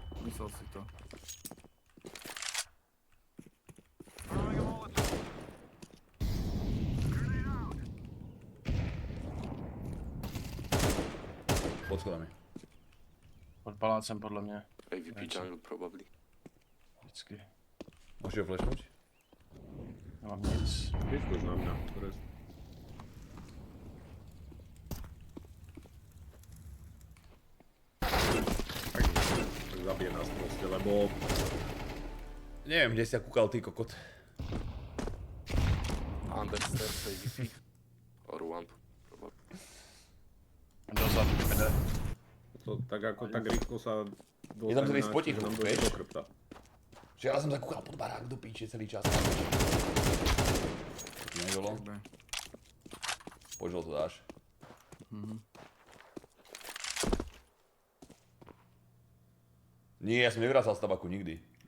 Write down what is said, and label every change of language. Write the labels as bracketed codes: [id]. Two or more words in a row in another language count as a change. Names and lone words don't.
[sk] Myslel si to. Pod schodami. [cs] Pod palácem podle mě. [en] AVP jungle probably. [cs] Vždycky. [sk] Môžete ho flashnúť? [cs] Nemám nic. [sk] Vyskúš na mňa. Rest. Tak zabije nás proste, lebo Neviem, kde si sa kúkal ty kokot. [en] Understairs AVP. Or one probably. [cs] Dozadu, jde. [sk] to tak ako tak rýchlo sa Je tam celý dostane na- spotichu, že nám dojde vieš? do chrbta. Včera som sa kúkal pod barák do píče celý čas. To ti nebolo? Poď, to dáš. Nie, ja som nevracal z tabaku nikdy.